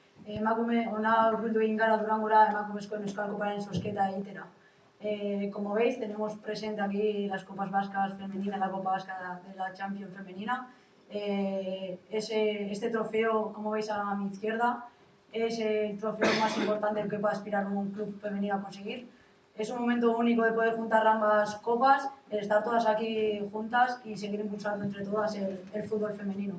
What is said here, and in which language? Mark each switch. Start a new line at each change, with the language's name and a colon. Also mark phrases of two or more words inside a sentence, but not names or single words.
Basque: emakume ona urbildu egin gara Durangora emakumezkoen Euskal Koparen zozketa egitera.
Spanish: Como veis, tenemos presente aquí las Copas Vascas Femenina, la Copa Vasca de la Champions Femenina. Este trofeo, como veis a mi izquierda, es el trofeo más importante que puede aspirar un club femenino a conseguir. Es un momento único de poder juntar ambas copas, estar todas aquí juntas y seguir impulsando entre todas el fútbol femenino.